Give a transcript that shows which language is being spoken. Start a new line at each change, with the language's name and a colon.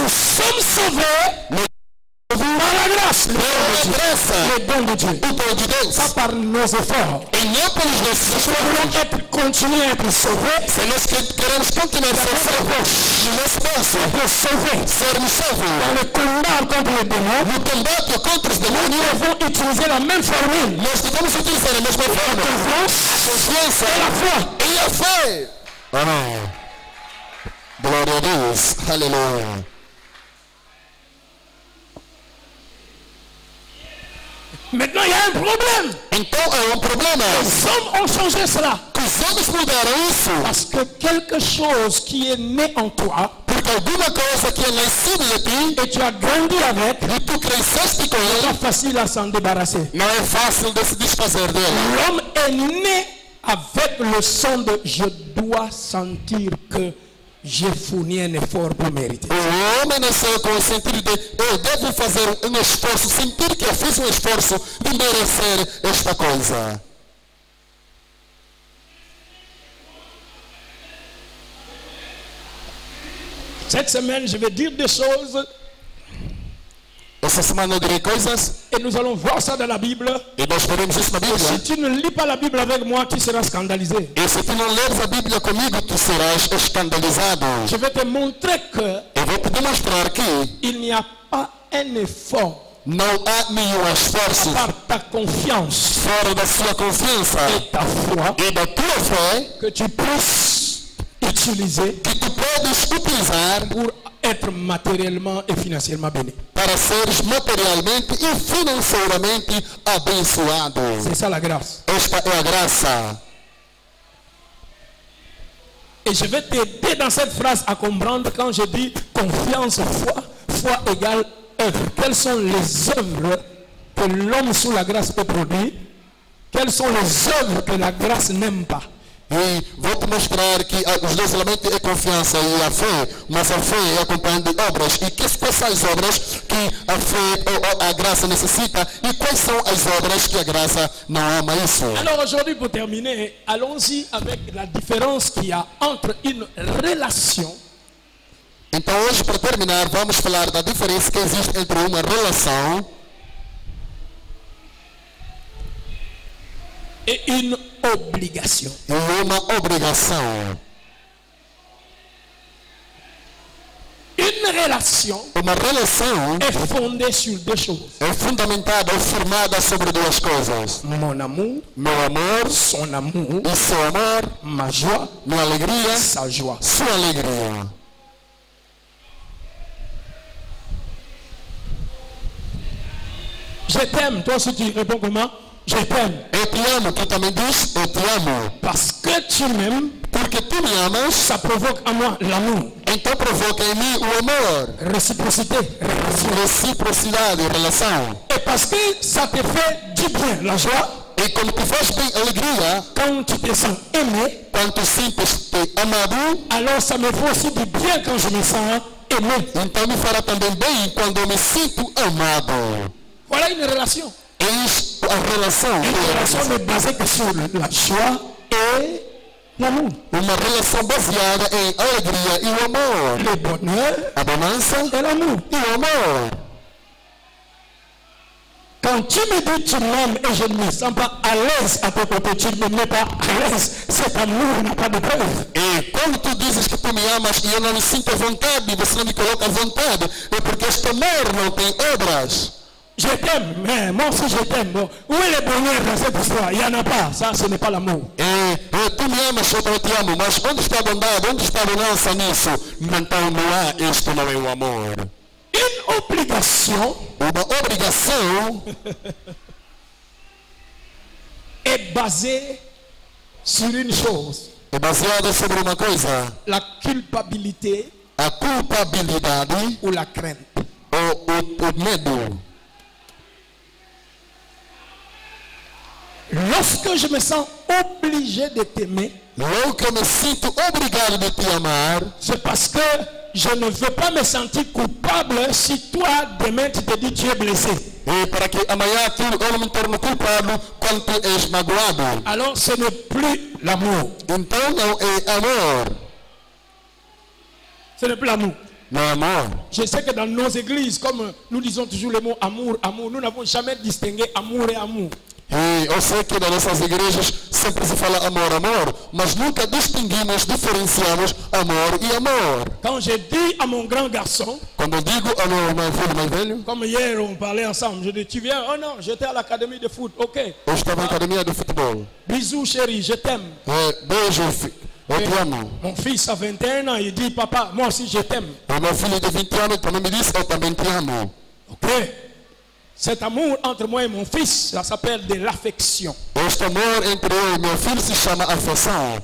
French: Nous sommes sauvés par la grâce,
Portuguese: Pela graça,
French: le don de Dieu,
Portuguese: o dom de Deus.
French: pas par nos efforts.
Portuguese: E não pelos nossos
French: Nous
Portuguese: esforços.
French: voulons continuer à être sauvés,
Portuguese: Se nós queremos continuar a ser salvos, no espaço,
French: être sauvés.
Portuguese: sermos salvos,
French: Dans le combat contre les démons,
Portuguese: no combate contra os
French: nous
Portuguese: demônios,
French: devons utiliser la même formule.
Portuguese: nós devemos utilizar a mesma forma. A confiança
French: Et la foi.
Portuguese: e a fé. Amém. Glória a Deus. Aleluia.
French: Maintenant, il y a un problème.
Portuguese: Então é problema.
French: Les hommes ont changé cela.
Portuguese: Os homens mudaram isso.
French: Parce que quelque chose qui est né en toi,
Portuguese: Porque alguma coisa que é nascida de ti,
French: et tu as grandi avec,
Portuguese: e tu cresceste com
French: c'est
Portuguese: ele,
French: pas facile à s'en débarrasser.
Portuguese: não é fácil de se desfazer dele.
French: L'homme est né avec le son de je dois sentir que j'ai fourni un effort pour mériter.
Portuguese: O homem nasceu com o sentido de eu devo fazer um esforço, sentir que eu fiz um esforço de merecer esta coisa.
French: Cette semaine, je vais dire des choses
Portuguese: Essa semana eu direi coisas
French: et nous allons voir ça dans la Bible.
Portuguese: e nós veremos isso na
French: Si
Portuguese: Bíblia.
French: tu ne lis pas la Bible avec moi, tu seras scandalisé.
Portuguese: E se tu não leres a Bíblia comigo, tu serás escandalizado.
French: Je vais te montrer que
Portuguese: Eu vou te demonstrar que
French: il n'y a pas un effort
Portuguese: Não há nenhum esforço
French: par ta confiance
Portuguese: fora da sua confiança
French: et ta foi
Portuguese: e da tua fé
French: que tu puisses utiliser
Portuguese: que tu podes utilizar
French: pour être matériellement et financièrement béni.
Portuguese: para seres materialmente e financeiramente abençoado.
French: C'est ça la grâce.
Portuguese: Esta é a graça.
French: Et je vais t'aider dans cette phrase à comprendre quand je dis confiance, foi égale œuvre. Quelles sont les œuvres que l'homme sous la grâce peut produire? Quelles sont les œuvres que la grâce n'aime pas?
Portuguese: E vou te mostrar que os dois elementos é confiança e a fé, mas a fé é acompanhada de obras. E quais são as obras que a fé ou a graça necessita e quais são as obras que a graça não ama isso?
French: Alors aujourd'hui, pour terminer, allons-y avec la différence qu'il y a entre une relation
Portuguese: Então hoje, para terminar, vamos falar da diferença que existe entre uma relação
French: et une obligation.
Portuguese: e uma obrigação.
French: Une relation
Portuguese: Uma relação
French: est fondée sur deux choses.
Portuguese: é fundamentada ou firmada sobre duas coisas:
French: Mon amour,
Portuguese: meu amor
French: son amour,
Portuguese: e seu amor,
French: ma joie,
Portuguese: minha alegria,
French: sa joie.
Portuguese: sua alegria.
French: Je t'aime. Toi aussi tu réponds comment? Je t'aime.
Portuguese: Eu te amo, tu também diz, eu te amo.
French: Parce que tu m'aimes,
Portuguese: Porque tu me amas,
French: ça provoque en moi l'amour.
Portuguese: então provoca em mim o amor,
French: Réciprocité.
Portuguese: reciprocidade, relação.
French: Et parce que ça te fait du bien, la joie,
Portuguese: E quando te faz bem alegria,
French: quand tu te sens aimé,
Portuguese: quando tu sentes-te amado,
French: alors ça me fait aussi du bien quand je me sens aimé.
Portuguese: então me fará também bem quando eu me sinto amado.
French: Voilà une relation.
Portuguese: Eis a relação.
French: Une relation n'est basée que sur la joie et l'amour.
Portuguese: Uma relação baseada em alegria e o amor.
French: Le bonheur
Portuguese: A bonança
French: et l'amour.
Portuguese: e o amor.
French: Quand tu me dis tu m'aimes et je ne me sens pas à l'aise à tes côtés, tu ne me mets pas à l'aise, cet amour n'a pas de preuve.
Portuguese: E quando tu dizes que tu me amas e eu não me sinto à vontade, você não me coloca à vontade, é porque este amor não tem obras.
French: Je t'aime, mais moi aussi je t'aime. Bon, où est le bonheur dans cette histoire? Il n'y en a pas. Ça, ce n'est pas l'amour.
Portuguese: Tu me amas, eu também te amo, mas onde está a bondade, onde está a bonança nisso? Então não há, isto não é o amor.
French: Une obligation
Portuguese: Uma obrigação
French: est basée sur une chose,
Portuguese: é baseada sobre uma coisa:
French: la culpabilité
Portuguese: a culpabilidade
French: ou la crainte.
Portuguese: ou o medo.
French: Lorsque je me sens obligé de t'aimer,
Portuguese: Logo que eu me sinto obrigado de te amar,
French: c'est parce que je ne veux pas me sentir coupable si toi, demain, tu te dis tu es blessé.
Portuguese: e para que amanhã eu não me torne culpado quando tu és magoado.
French: Alors ce n'est plus l'amour.
Portuguese: Então não é amor.
French: Ce n'est plus l'amour.
Portuguese: Não é amor.
French: Je sais que dans nos églises, comme nous disons toujours le mot amour, amour, nous n'avons jamais distingué amour et amour.
Portuguese: E eu sei que nas nossas igrejas sempre se fala amor, amor, mas nunca distinguimos, diferenciamos amor e amor.
French: Quand je dis à mon grand garçon,
Portuguese: Quando eu digo ao meu filho mais velho,
French: comme hier on parlait ensemble, je dis tu viens? Oh non, j'étais à l'académie de foot, ok.
Portuguese: eu estava na academia de futebol.
French: Bisous chérie, je t'aime.
Portuguese: Beijo, eu te amo.
French: Mon fils a 21 ans, il dit papa, moi aussi je t'aime.
Portuguese: O meu filho de 20 anos também me disse, eu também te amo.
French: Ok. Cet amour entre moi et mon fils, ça s'appelle de l'affection.
Portuguese: Este amor entre eu e meu filho se chama afeição.